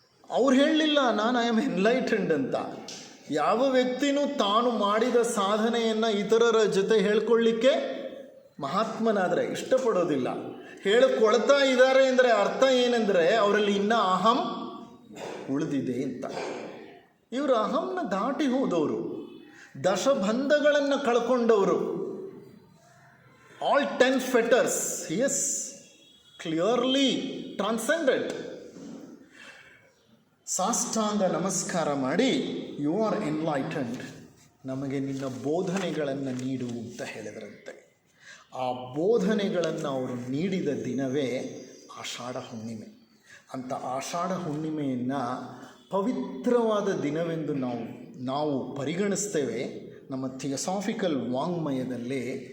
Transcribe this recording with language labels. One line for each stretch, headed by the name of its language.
Kannada: ಅವ್ರು ಹೇಳಲಿಲ್ಲ ನಾನು
English: I am enlightened
Kannada: ಅಂತ. ಯಾವ ವ್ಯಕ್ತಿನೂ ತಾನು ಮಾಡಿದ ಸಾಧನೆಯನ್ನು ಇತರರ ಜೊತೆ ಹೇಳ್ಕೊಳ್ಳಿಕ್ಕೆ ಮಹಾತ್ಮನಾದರೆ ಇಷ್ಟಪಡೋದಿಲ್ಲ. ಹೇಳಿಕೊಳ್ತಾ ಇದ್ದಾರೆ ಅಂದರೆ ಅರ್ಥ ಏನೆಂದರೆ ಅವರಲ್ಲಿ ಇನ್ನೂ ಅಹಂ ಉಳಿದಿದೆ ಅಂತ. ಇವರು ಅಹಂನ ದಾಟಿ ಹೋದವರು, ದಶಬಂಧಗಳನ್ನು ಕಳ್ಕೊಂಡವರು.
English: All 10 fetters he is clearly transcended.
Kannada: ಸಾಷ್ಟಾಂಗ ನಮಸ್ಕಾರ ಮಾಡಿ,
English: you are enlightened,
Kannada: ನಮಗೆ ನಿನ್ನ ಬೋಧನೆಗಳನ್ನು ನೀಡು ಅಂತ ಹೇಳಿದ್ರಂತೆ. ಆ ಬೋಧನೆಗಳನ್ನು ಅವರು ನೀಡಿದ ದಿನವೇ ಆಷಾಢ ಹುಣ್ಣಿಮೆ. ಅಂತ ಆಷಾಢ ಹುಣ್ಣಿಮೆಯನ್ನು ಪವಿತ್ರವಾದ ದಿನವೆಂದು ನಾವು ಪರಿಗಣಿಸ್ತೇವೆ ನಮ್ಮ ಥಿಯೋಸಾಫಿಕಲ್ ವಾಂಗ್ಮಯದಲ್ಲಿ.